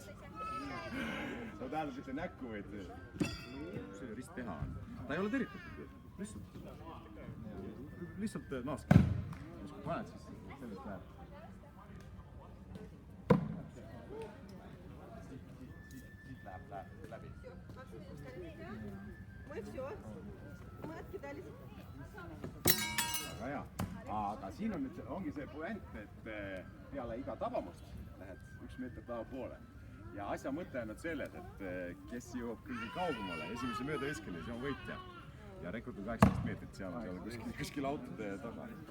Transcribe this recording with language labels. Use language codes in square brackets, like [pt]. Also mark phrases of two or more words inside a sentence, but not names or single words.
[et] Sa tähendab, et see näkku võid see rist teha on. Ta ei ole teritatud. Lihtsalt naaski. Kui paned, siis sellest läheb. Siit läheb läbi. [ru] Мы все. Мы откидались. [et] Aga hea. Aga siin on nüüd, ongi see puent, et peale iga tabamust lähed 1 meeter taha poole. Ja asja mõte on selles, et kes jõuab kõige kaugemale, esimese mööda eskele, see on võitja. Ja rekord on 18 meetrit, seal on kuskil autode taga.